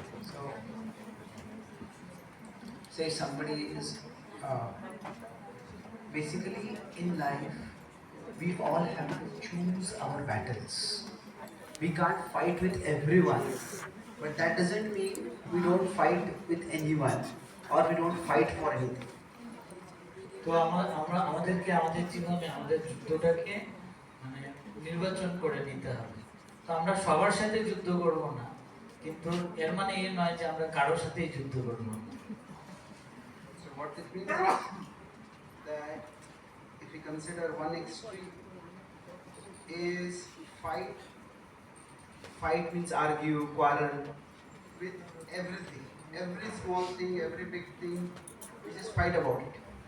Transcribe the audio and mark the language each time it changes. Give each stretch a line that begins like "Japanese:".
English: So, say somebody is basically in life, we all have to choose our battles. We can't fight with everyone, but that doesn't mean we don't fight with anyone or we don't fight for anything.
Bangla: তো আমরা আমাদেরকে আমাদের জীবনে আমাদের যুদ্ধটাকে মানে নির্বাচন করে নিতে হবে। তো আমরা সবার সাথে যুদ্ধ করব না, কিন্তু এর মানে এই নয় যে আমরা কারোর সাথেই যুদ্ধ করব না।
English: So what this means is that if we consider one extreme is fight. Fight means argue, quarrel with everything. Every small thing, every big thing, we just fight about it.